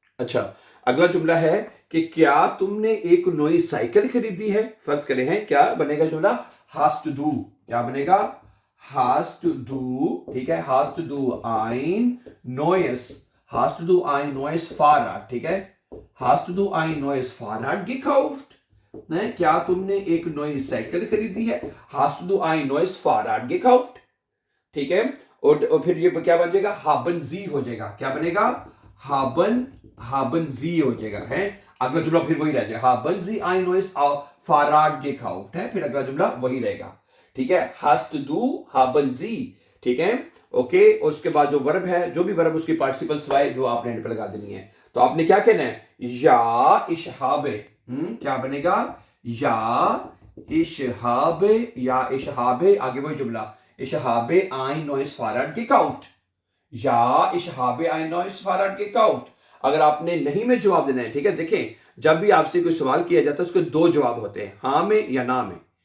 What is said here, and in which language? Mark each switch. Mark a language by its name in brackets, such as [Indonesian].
[Hindi] अच्छा, अगला जुमला है कि क्या तुमने एक नई साइकिल खरीदी है। फर्ज करें हैं, क्या बनेगा जुमला, हैज टू डू। क्या बनेगा, हैज टू डू। ठीक है, has to do ein neues, has to do [German] ein neues Fahrrad। [Hindi] ठीक है, [German] hast du ein neues Fahrrad gekauft? [Hindi] ने, क्या तुमने एक नई साइकिल खरीदी है। [German] hast du ein neues Fahrrad gekauft? [Hindi] ठीक है, और फिर ये क्या बन जाएगा, [German] haben sie [Hindi] हो जाएगा। क्या बनेगा, [German] haben sie [Hindi] हो जाएगा। है, अगला जुमला फिर वही रह जाएगा, [German] haben sie ein neues Fahrrad gekauft। [Hindi] है, फिर अगला जुमला वही रहेगा। ठीक है, [German] hast du, haben sie। [Hindi] ठीक है, ओके। और उसके बाद जो वर्ब है, जो भी वर्ब उसकी पार्टिसिपल सिवाय जो आपने एंड पे लगा देनी है। तो आपने क्या कहना है, या [German] ich habe। [Hindi] क्या बनेगा, [German] या ich habe, या ich habe, [Hindi] आगे वही जुमला, [German] ich habe ein neues Fahrrad gekauft। या ich habe ein neues Fahrrad gekauft। [Hindi] अगर आपने नहीं में जवाब देना है, ठीक है, देखें जब भी आपसे कोई सवाल किया जाता है उसके दो जवाब होते हैं, हाँ में या ना में।